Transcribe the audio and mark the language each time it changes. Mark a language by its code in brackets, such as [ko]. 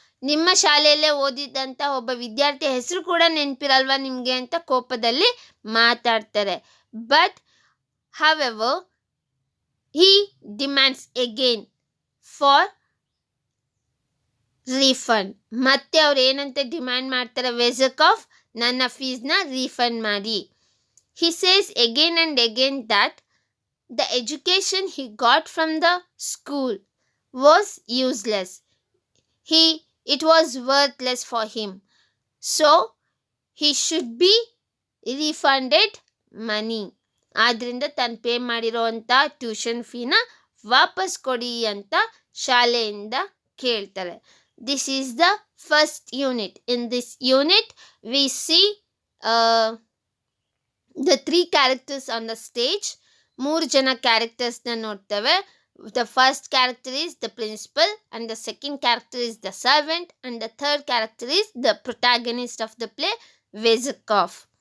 [kn] ನಿಮ್ಮ ಶಾಲೆಯಲ್ಲೇ ಓದಿದ್ದಂಥ ಒಬ್ಬ ವಿದ್ಯಾರ್ಥಿ ಹೆಸರು ಕೂಡ ನೆನಪಿರಲ್ವಾ ನಿಮಗೆ ಅಂತ ಕೋಪದಲ್ಲಿ ಮಾತಾಡ್ತಾರೆ. [en] But however he demands again for refund. [kn] ಮತ್ತೆ ಅವ್ರು ಏನಂತ ಡಿಮ್ಯಾಂಡ್ ಮಾಡ್ತಾರೆ, ವೆಜಕಾಫ್ ನನ್ನ ಫೀಸ್ನ ರೀಫಂಡ್ ಮಾಡಿ. [en] He says again and again that the education he got from the school was useless. It was worthless for him. So he should be refunded money. [kn] ಆದ್ರಿಂದ ತಾನು pay ಮಾಡಿರೋವಂಥ tuition ಫೀನ ವಾಪಸ್ ಕೊಡಿ ಅಂತ ಶಾಲೆಯಿಂದ ಕೇಳ್ತಾರೆ. [en] This is the first unit. In this unit we see the 3 characters on the stage. [kn] 3 ಜನ ಕ್ಯಾರೆಕ್ಟರ್ಸ್ನ ನೋಡ್ತೇವೆ. [en] The first character is the principal, and the second character is the servant, and the third character is the protagonist of the play, Vezakov.